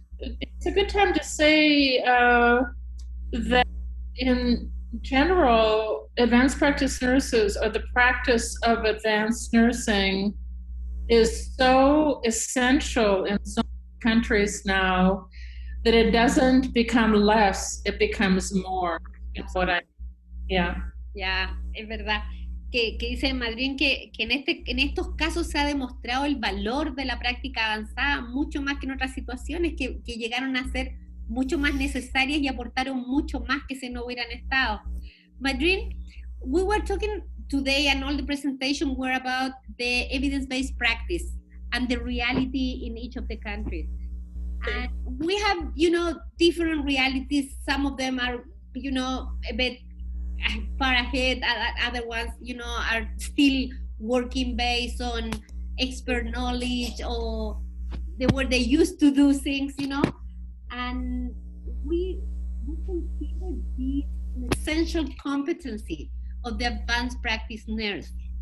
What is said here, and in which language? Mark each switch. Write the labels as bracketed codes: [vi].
[en] It's a good time to say that in general, advanced practice nurses, or the practice of advanced nursing, is so essential in so many countries now that it doesn't become less, it becomes more. It's what [es] Yeah, es verdad. Que dice Madeleine que en estos casos se ha demostrado el valor de la práctica avanzada mucho más que en otras situaciones que llegaron a ser mucho más necesarias y aportaron mucho más que si no hubieran estado. [en] Madeleine, we were talking today and all the presentation were about the evidence-based practice and the reality in each of the countries. And we have, different realities. Some of them are, a bit far ahead, other ones, are still working based on expert knowledge or the way they used to do things, and we consider this an essential competency of the advanced practice nurse.